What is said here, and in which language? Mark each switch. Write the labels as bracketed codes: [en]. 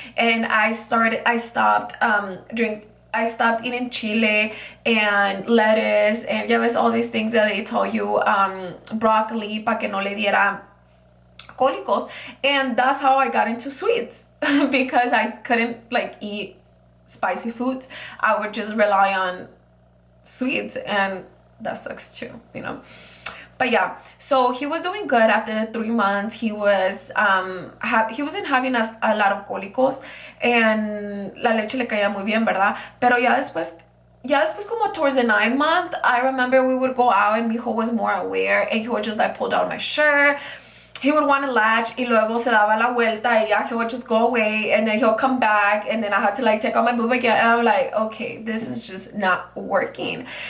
[en] And I stopped eating chile and lettuce and [es] ya ves [en] all these things that they tell you, broccoli [es] para que no le diera cólicos. [en] And that's how I got into sweets because I couldn't like eat spicy foods. I would just rely on sweets, and that sucks too. But yeah, so he was doing good after the 3 months. He wasn't having a lot of cólicos, and [es] la leche le caía muy bien, ¿verdad? Pero ya después como [en] towards the 9th month, I remember we would go out and Mijo was more aware, and he would just like pull down my shirt. He would want to latch, [es] y luego se daba la vuelta, [en] y yeah, he would just go away, and then he'll come back, and then I had to like take out my boob again, and I'm like, okay, this is just not working.